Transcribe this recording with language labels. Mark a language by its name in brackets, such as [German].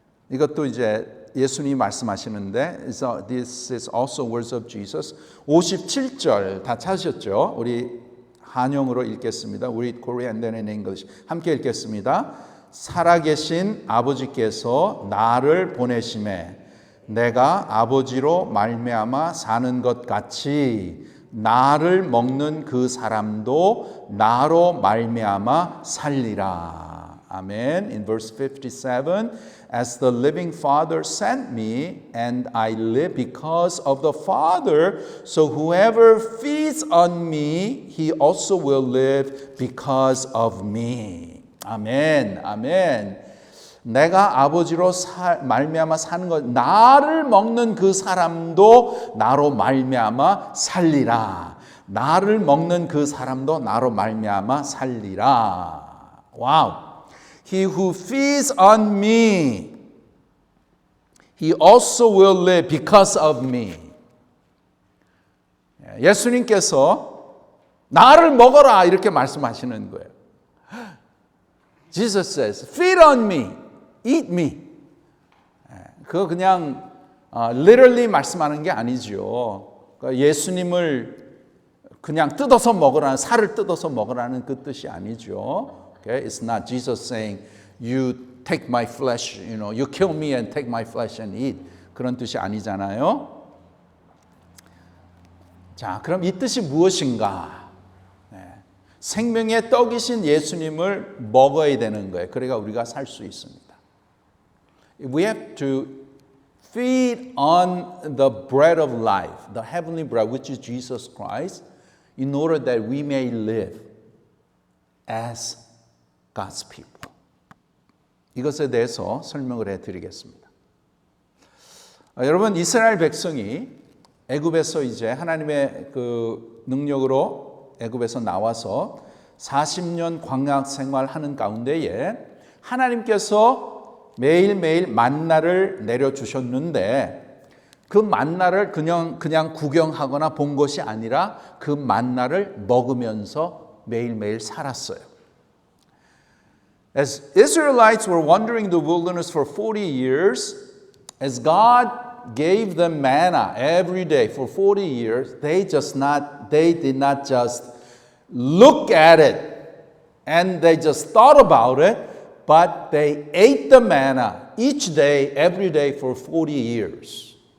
[Korean] 이것도 이제 예수님이 말씀하시는데 [English] this is also words of Jesus. [Korean] 57절 다 찾으셨죠? 우리 한영으로 읽겠습니다. [English] We read Korean and then in English. [Korean] 함께 읽겠습니다. 살아계신 아버지께서 나를 보내심에 내가 아버지로 말미암아 사는 것 같이 나를 먹는 그 사람도 나로 말미암아 살리라. 아멘. [English] In verse 57, as the living Father sent me, and I live because of the Father, so whoever feeds on me, he also will live because of me. [Korean] 아멘. 아멘. 내가 아버지로 말미암아 사는 것, 나를 먹는 그 사람도 나로 말미암아 살리라. 나를 먹는 그 사람도 나로 말미암아 살리라. 와우. [English] He who feeds on me, he also will live because of me. [Korean] 예수님께서 나를 먹어라 이렇게 말씀하시는 거예요. [English] Jesus says, feed on me, eat me. [Korean] 그거 그냥 literally 말씀하는 게 아니죠. 그러니까 예수님을 그냥 뜯어서 먹으라는, 살을 뜯어서 먹으라는 그 뜻이 아니죠. [English] Okay? It's not Jesus saying, you take my flesh, you kill me and take my flesh and eat. [Korean] 그런 뜻이 아니잖아요. 자, 그럼 이 뜻이 무엇인가? 생명의 떡이신 예수님을 먹어야 되는 거예요. 그래야 우리가 살 수 있습니다. [English] We have to feed on the bread of life, the heavenly bread, which is Jesus Christ, in order that we may live as God's people. [Korean] 이것에 대해서 설명을 해드리겠습니다. 여러분, 이스라엘 백성이 애굽에서 이제 하나님의 그 능력으로 애굽에서 나와서 40년 광야 생활하는 가운데에 하나님께서 매일매일 만나를 내려주셨는데 그 만나를 그냥 구경하거나 본 것이 아니라 그 만나를 먹으면서 매일매일 살았어요. [English] As Israelites were wandering the wilderness for 40 years, as God gave them manna every day for 40 years, they did not just look at it and they just thought about it, but they ate the manna each day, every day for 40 years.